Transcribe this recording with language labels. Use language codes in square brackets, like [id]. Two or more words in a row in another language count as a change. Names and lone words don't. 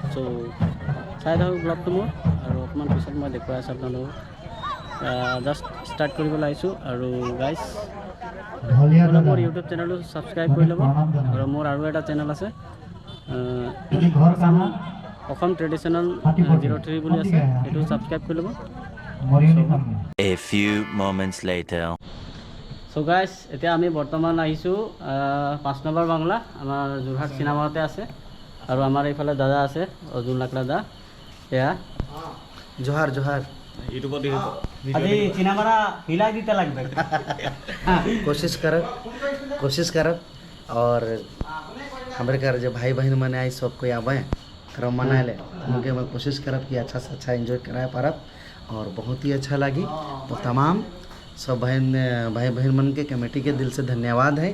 [as] চ' চাই থাকক ব্লগটো মোৰ আৰু অকণমান পিছত মই দেখুৱাই আছোঁ আপোনালোকক। [en] just start [as] কৰিবলৈ আহিছোঁ আৰু গাইজ মোৰ ইউটিউব চেনেলটো ছাবস্ক্ৰাইব কৰি ল'ব আৰু মোৰ আৰু এটা চেনেল আছে অসম ট্ৰেডিশ্যনেল 03 বুলি আছে, সেইটো ছাবস্ক্ৰাইব কৰি ল'ব। [en] A few moments later. [as] চ' গাইজ এতিয়া আমি বৰ্তমান আহিছোঁ 5 নম্বৰ বাংলা, আমাৰ যোৰহাট চিনেমাতে আছে আৰু আমাৰ এইফালে দাদা আছে অৰ্জুন লাকৰা দা। এয়া [sck] जोहार जोहार [bn] আজি চিনেমাটা হিলাই দিতে লাগবে। [sck] कोशिश कर और हमारे घर जो भाई बहन मने आई सबको आवे करम मना ले उनके मैं कोशिश करब कि अच्छा से अच्छा एंजॉय कराए पारब और बहुत ही अच्छा लगी। तो तमाम सब भाई बहन मन के कमेटी के दिल से धन्यवाद है।